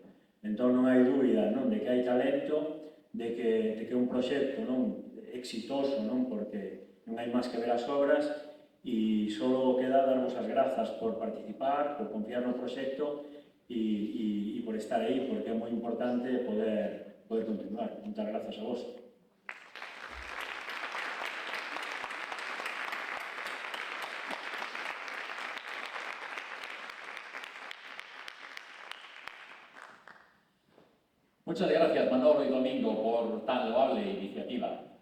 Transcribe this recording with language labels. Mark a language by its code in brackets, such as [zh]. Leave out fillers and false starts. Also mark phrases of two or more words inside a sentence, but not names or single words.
[gl] Entón non hai dúbida de que hai talento, de que é un proxecto exitoso, porque non hai máis que ver as obras, e só queda darvos as grazas por participar, por confiar no proxecto e por estar aí, porque é moi importante poder continuar. Moitas grazas a vos. [es] Muchas gracias, Manolo y Domingo, por tan loable iniciativa.